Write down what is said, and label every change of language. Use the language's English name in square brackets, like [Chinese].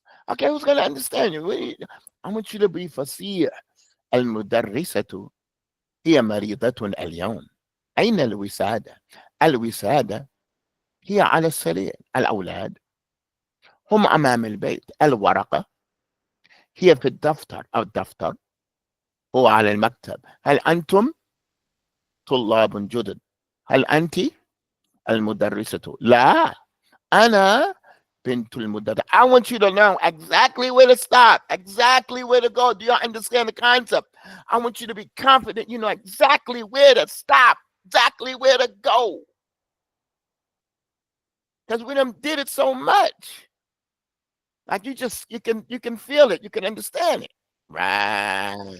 [English] Okay, who's going to understand you? I want you to be فصيح. [Arabic] المدرسة هي مريضة اليوم. أين الوسادة؟ الوسادة هي على السرير. الأولاد هم أمام البيت. الورقة هي في الدفتر، أو الدفتر هو على المكتب. هل أنتم طلاب جدد؟ هل أنت المدرسة؟ لا، أنا بنت المدرس. [English] I want you to know exactly where to stop, exactly where to go. Do you understand the concept? I want you to be confident. You know exactly where to stop, exactly where to go. Because we done did it so much. Like you can feel it, you can understand it. Right.